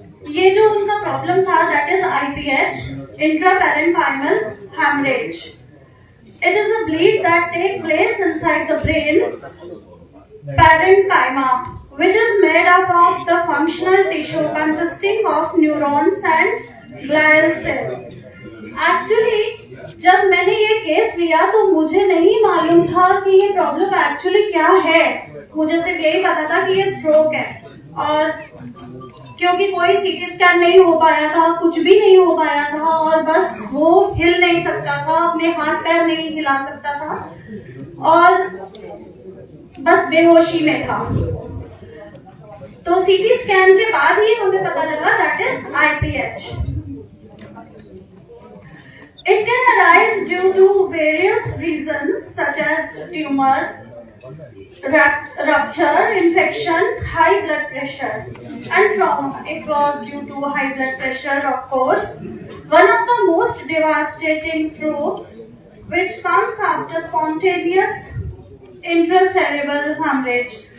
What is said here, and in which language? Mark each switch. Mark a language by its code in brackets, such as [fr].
[hi] ये जो उनका प्रॉब्लम था [en] That is IPH, intraparenchymal haemorrhage. It is a bleed that take place inside the brain parenchyma, which is made up of the functional tissue consisting of neurons and glial cell. [hi] Actually, जब मैंने ये case लिया तो मुझे नहीं मालूम था कि ये प्रॉब्लम एक्चुअली क्या है। मुझे सिर्फ यही पता था कि ये स्ट्रोक है, और क्योंकि कोई CT स्कैन नहीं हो पाया था, कुछ भी नहीं हो पाया था, और बस वो हिल नहीं सकता था, अपने हाथ पैर नहीं हिला सकता था और बस बेहोशी में था। तो CT स्कैन के बाद ही हमें पता लगा [en] That is IPH. It can arise due to various reasons such as tumor, rupture, infection, high blood pressure, and trauma. It was due to high blood pressure, of course. One of the most devastating strokes, which comes after spontaneous intracerebral hemorrhage.